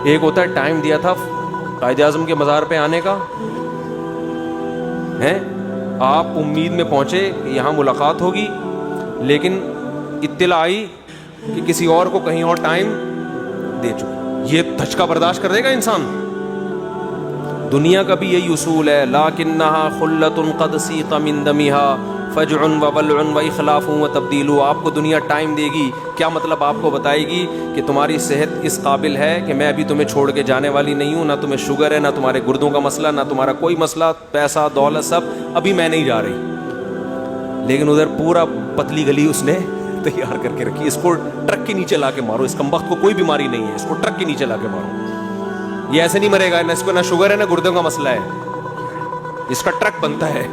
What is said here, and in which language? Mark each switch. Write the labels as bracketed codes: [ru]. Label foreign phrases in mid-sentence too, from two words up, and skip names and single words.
[ur] ایک ہوتا ہے ٹائم دیا تھا قائد اعظم کے مزار پہ آنے کا ہے، آپ امید میں پہنچے کہ یہاں ملاقات ہوگی، لیکن اطلاع آئی کہ کسی اور کو کہیں اور ٹائم دے چکے، یہ دھچکا برداشت کر دے گا انسان؟ دنیا کا بھی یہی اصول ہے، [ar] لاکنھا خلۃ قد سیق من دمھا فجع وبلع واخلاف وتبدیل. [ur] آپ کو دنیا ٹائم دے گی، کیا مطلب آپ کو بتائے گی کہ تمہاری صحت اس قابل ہے کہ میں ابھی تمہیں چھوڑ کے جانے والی نہیں ہوں، نہ تمہیں شوگر ہے، نہ تمہارے گردوں کا مسئلہ، نہ تمہارا کوئی مسئلہ، پیسہ دولت سب، ابھی میں نہیں جا رہی. لیکن ادھر پورا پتلی گلی اس نے تیار کر کے رکھی، اس کو ٹرک کے نیچے لا کے مارو، اس کمبخت کو کوئی بیماری نہیں ہے، اس کو ٹرک کے نیچے لا کے مارو، یہ ایسے نہیں مرے گا، نہ اس کو نہ شوگر ہے نہ گردوں کا مسئلہ ہے، اس کا ٹرک بنتا ہے.